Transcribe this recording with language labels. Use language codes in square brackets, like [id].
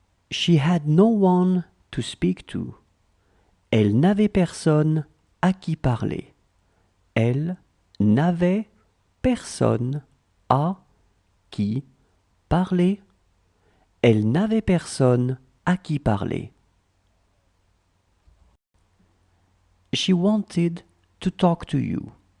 [en] She had no one to speak to. [fr] Elle n'avait personne à qui parler. Elle n'avait personne à qui parler. Elle n'avait personne à qui parler. [en] She wanted to talk to you.